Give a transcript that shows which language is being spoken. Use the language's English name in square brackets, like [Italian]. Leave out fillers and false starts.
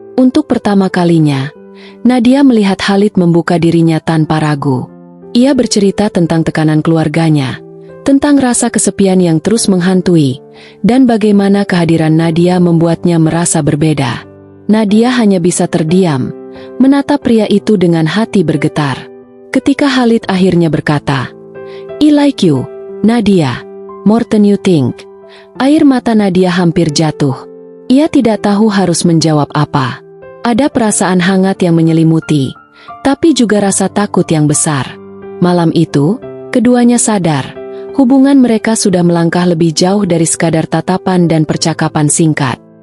[Indonesian] Untuk pertama kalinya, Nadia melihat Khalid membuka dirinya tanpa ragu. Ia bercerita tentang tekanan keluarganya, tentang rasa kesepian yang terus menghantui, dan bagaimana kehadiran Nadia membuatnya merasa berbeda. Nadia hanya bisa terdiam, menatap pria itu dengan hati bergetar. Ketika Khalid akhirnya berkata, [English] "I like you, Nadia, more than you think." [Indonesian] Air mata Nadia hampir jatuh. Ia tidak tahu harus menjawab apa. Ada perasaan hangat yang menyelimuti, tapi juga rasa takut yang besar. Malam itu, keduanya sadar, hubungan mereka sudah melangkah lebih jauh dari sekadar tatapan dan percakapan singkat.